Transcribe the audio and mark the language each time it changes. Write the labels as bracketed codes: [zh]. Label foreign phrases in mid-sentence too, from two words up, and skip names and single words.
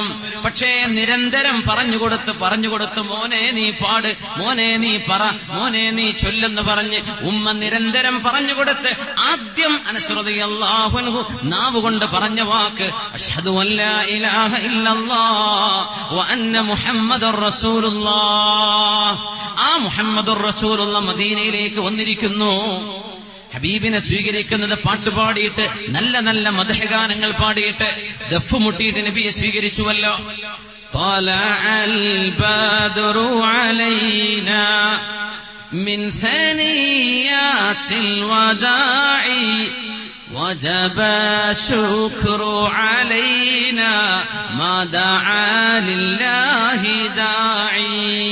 [ml] പക്ഷേ നിരന്തരം പറഞ്ഞുകൊടുത്ത് മോനെ നീ പാട്, മോനെ നീ പറ, മോനെ നീ ചൊല്ലെന്ന് പറഞ്ഞ് ഉമ്മ നിരന്തരം പറഞ്ഞുകൊടുത്ത് ആദ്യം അനസ് [ar] رضي الله عنه [ml] നാവുകൊണ്ട് പറഞ്ഞ വാക്ക് [ar] أشهد أن لا إله إلا الله وأن محمدا رسول الله. [ml] ആ [ar] محمد رسول الله [ml] മദീനയിലേക്ക് വന്നിരിക്കുന്നു. ഹബീബിനെ സ്വീകരിക്കുന്നത് പാട്ടുപാടിയിട്ട്, നല്ല നല്ല മദ്ഹ് ഗാനങ്ങൾ പാടിയിട്ട്, ദഫ് മുട്ടിയിട്ട് നബിയെ സ്വീകരിച്ചുവല്ലോ. [ar] طلع البدر علينا من ثنيات الوداع وجب الشكر علينا ما دعا لله داعي.